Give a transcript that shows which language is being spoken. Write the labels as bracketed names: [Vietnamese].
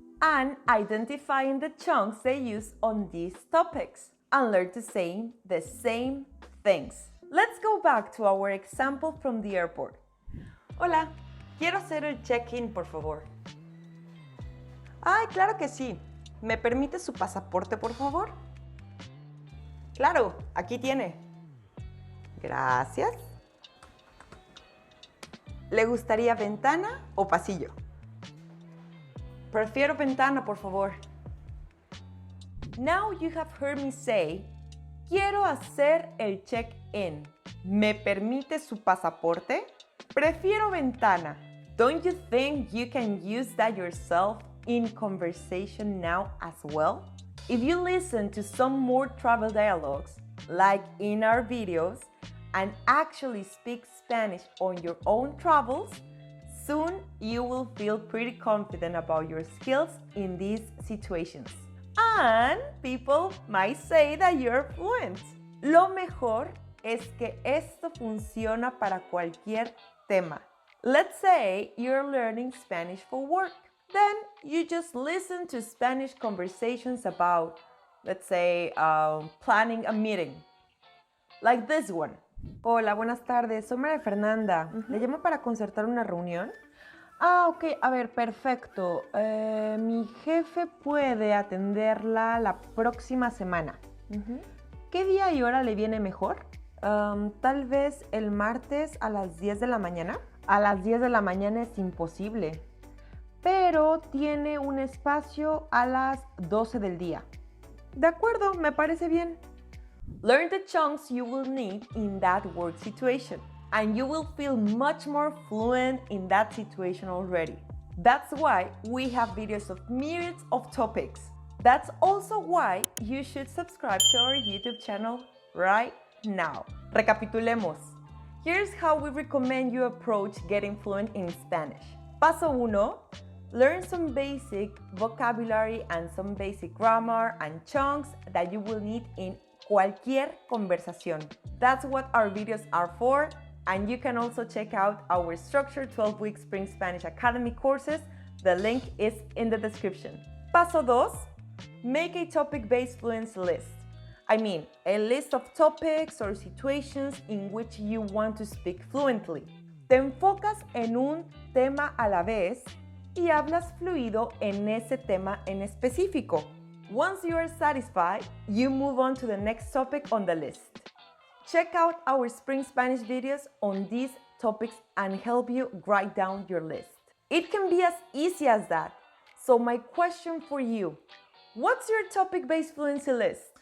[English] and identifying the chunks they use on these topics and learn to say the same things. Let's go back to our example from the airport. [Spanish] Hola, quiero hacer el check-in, por favor. Ay, claro que sí. ¿Me permite su pasaporte, por favor? Claro, aquí tiene. Gracias. ¿Le gustaría ventana o pasillo? Prefiero ventana, por favor. [English] Now you have heard me say, [Spanish] quiero hacer el check-in. ¿Me permite su pasaporte? Prefiero ventana. [English] Don't you think you can use that yourself in conversation now as well? If you listen to some more travel dialogues, like in our videos, and actually speak Spanish on your own travels, soon you will feel pretty confident about your skills in these situations. And people might say that you're fluent. [Spanish] Lo mejor es que esto funciona para cualquier tema. [English] Let's say you're learning Spanish for work. Then you just listen to Spanish conversations about, let's say, planning a meeting. Like this one. [Spanish] Hola, buenas tardes. Soy María Fernanda. ¿Le llamo para concertar una reunión? Ah, ok. A ver, perfecto. Mi jefe puede atenderla la próxima semana. ¿Qué día y hora le viene mejor? Tal vez el martes a las 10 de la mañana. A las 10 de la mañana es imposible. Pero tiene un espacio a las 12 del día. De acuerdo, me parece bien. [English] Learn the chunks you will need in that work situation, and you will feel much more fluent in that situation already. That's why we have videos of myriads of topics. That's also why you should subscribe to our YouTube channel right now. [Spanish] Recapitulemos. [English] Here's how we recommend you approach getting fluent in Spanish. [Spanish] Paso 1. [English] Learn some basic vocabulary and some basic grammar and chunks that you will need in [Spanish] cualquier conversación. [English] That's what our videos are for, and you can also check out our structured 12-week Spring Spanish Academy courses. The link is in the description. [Spanish] Paso 2. [English] Make a topic-based fluency list. I mean, a list of topics or situations in which you want to speak fluently. [Spanish] Te enfocas en un tema a la vez y hablas fluido en ese tema en específico. [English] Once you are satisfied, you move on to the next topic on the list. Check out our Spring Spanish videos on these topics and help you write down your list. It can be as easy as that. So my question for you, what's your topic-based fluency list?